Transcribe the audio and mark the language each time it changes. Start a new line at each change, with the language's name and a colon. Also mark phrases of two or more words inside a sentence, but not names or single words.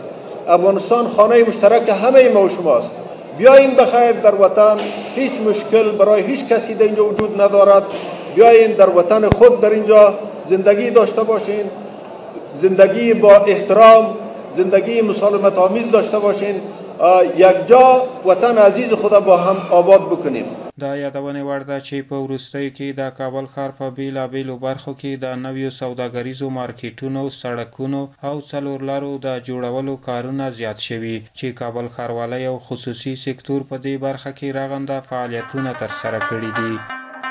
Persian: افغانستان خانه مشترک همه ما و شماست. بیایین بخیر در وطن، هیچ مشکل برای هیچ کسی در اینجا وجود ندارد. بیایین در وطن خود در اینجا زندگی داشته باشین، زندگی با احترام، زندگی مسالمت آمیز داشته باشین، یک جا وطن عزیز خود با هم آباد بکنیم.
Pashto: دا یادونه وړ ده چې په وروستیو کې د کابل ښار په بیلابیلو برخو کې د نویو سوداګریزو مارکیټونو، سړکونو او څلورلارو د جوړولو کارونه زیات شوي چې کابل ښاروالۍ او خصوصي سکتور په دې برخه کې رغنده فعالیتونه ترسره کړي دي.